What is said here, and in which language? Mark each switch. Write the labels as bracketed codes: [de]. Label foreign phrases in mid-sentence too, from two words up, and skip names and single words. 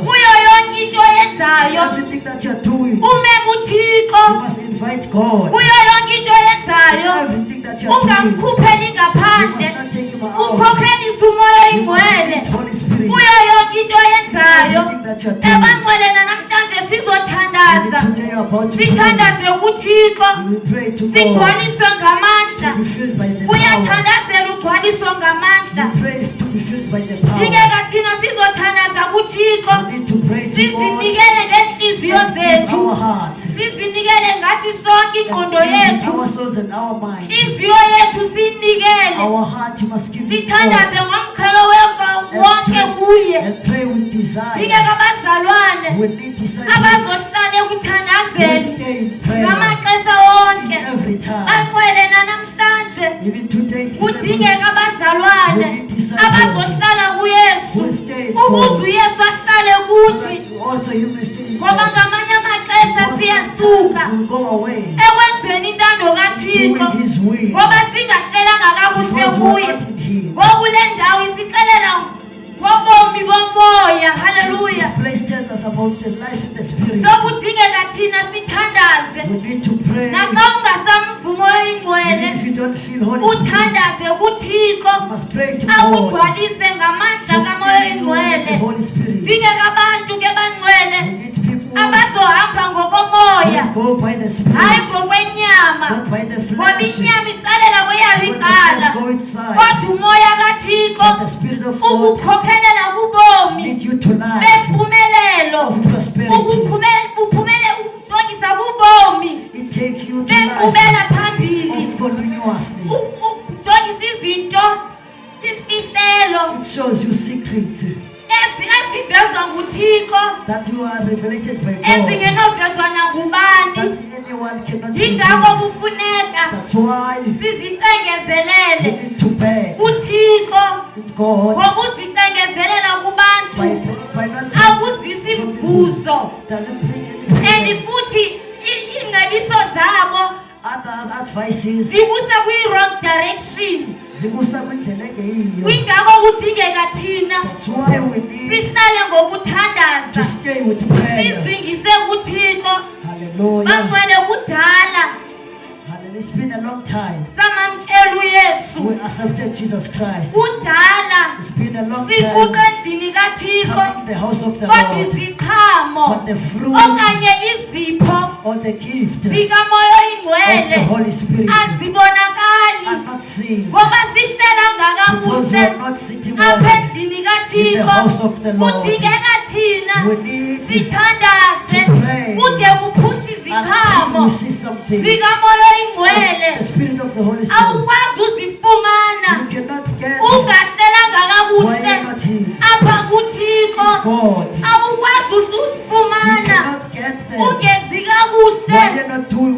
[en] Everything that you are doing, you must invite God. Everything that you are doing, you must not take Him out. You must need Holy Spirit. Everything that you are doing, you need to tell your are about to [xh] sithandaze kuThixo [en] we pray to God [xh] sigcwaliswe ngamandla [en] to be filled by the power. [xh] uyathandazela ugcwaliswe ngamandla [en] We pray to be filled by the power. [xh] dingeka thina sizothandaza kuThixo [en] We need to pray to God. [xh] sizinikele ngenhliziyo zethu [en] Our hearts, [xh] sizinikele ngathi sonke ingqondo yethu [en] our souls and our minds. [xh] inhliziyo yethu sinikele [en] Our heart you must give it [xh] sithandaze [en] God. [xh] ngomkhelo wonke kuye [en] And pray with desire. [xh] dingeka abazalwane [en] We need disciples. [xh] abazohlala [en] Let's [xh] ekuthandazeni [en] stay in prayer [xh] ngamaxesha wonke [en] every time. [xh] banqwele nanamhlanje [en] Even today, disciples [xh] kudingeka abazalwane [en] We need disciples [xh] abazohlala kuyesu [en] will stay in [xh] ukuze [en] God. [xh] uyesu ahlale [en] So [xh] kuthi [en] that also you may stay in [xh] ngoba [en] God. [xh] ngamanye amaxesha [en] Because [xh] siyasuka [en] sometimes we'll go away [xh] ekwenzeni intando kathixo [en] doing His will. [xh] ngoba singahlelanga kakuhle [en] Because we're [xh] kuye [en] not in Him. [xh] ngokule ndawo isixelela ngobomi bomoya haleluya [en] This place tells us about the life in the Spirit. [xh] sokudingeka thina sithandaze [en] We need to pray. [xh] naxa ungasamvumo oyingcwele [en] Even if you don't feel Holy Spirit, [xh] uthandaze kuthixo [en] you must pray to God [xh] akugcwalise ngamandla [en] to [xh] kamoya [en] fill you with the [xh] oyingcwele [en] Holy Spirit. [xh] dingeka abantu ke [en] We [xh] bangcwele [en] need people [xh] abazohamba ngokomoya [en] who go by the Spirit, [xh] hayi ngokwenyama [en] not by the [xh] ngoba [en] flesh. [xh] inyama itsalela kweyabo [en] When the [xh] icala [en] flesh go inside, [xh] kodwa umoya kathixo [en] but the Spirit of God [xh] ukukhokhelela kubomi [en] lead you to life [xh] bempumelelo [en] of prosperity. [xh] ukujongisa kubomi [en] It takes you to life [xh] benkqubela phambili [en] of continuously. [xh] ukujongisa izinto imfihlelo [en] It shows you secrets [xh] ezivezwa nguthixo [en] that you are revelated by God, [xh] ezingenovezwa nangubani [en] that anyone cannot [xh] yingakho [en] reveal. [xh] kufuneka [en] That's why you [xh] sizicengezelele [en] need to beg [xh] kuthixo [en] God [xh] ngokuzicengezelela kubantu [en] by not [xh] akuzisi mvuzo [en] doesn't bring any [xh] and futhi ingcebiso zabo [en] other advices [xh] zikusa kwi- [en] wrong direction [xh] zikusa kwindlela engeyiyo. kwingakho kudingeka thina [en] That's why we need [xh] sihlale [en] to [xh] ngokuthandaza [en] stay with prayer. [xh] sizingise kuthixo [en] Hallelujah. [xh] bangcwele kudala [en] Hallelujah. It's been a long time [xh] samamkela uyesu [en] we accepted Jesus Christ. [xh] kudala [en] It's been a long time [xh] sikuqa endlini kathixo [en] coming to the house of the [xh] kodwa [en] Lord, [xh] iziqhamo [en] but the fruit [xh] okanye izipho [en] or the gift [xh] zikamoya [en] of the [xh] oyingcwele [en] Holy Spirit [xh] azibonakali [en] are not seen [xh] ngoba sihlelanga [en] because we [xh] kakuhle [en] are not sitting [xh] apha [en] well [xh] endlini [en] in the [xh] kathixo [en] house of the Lord. [xh] kudingeka thina [en] We need [xh] sithandaze [en] to pray [xh] kude kuphuhle [en] until [xh] iziqhamo [en] you see something. [xh] zikamoya oyingcwele [en] The Spirit of the Holy Spirit. [xh] awukwazi uzifumana [en] You cannot get [xh] ungahlelanga [en] why [xh] kakuhle [en] you're not here. [xh] apha kuthixo [en] God. [xh] awukwazi [en] You [xh] uzifumana [en] cannot get there [xh] ungenzi [en] why [xh] kakuhle [en] you're not doing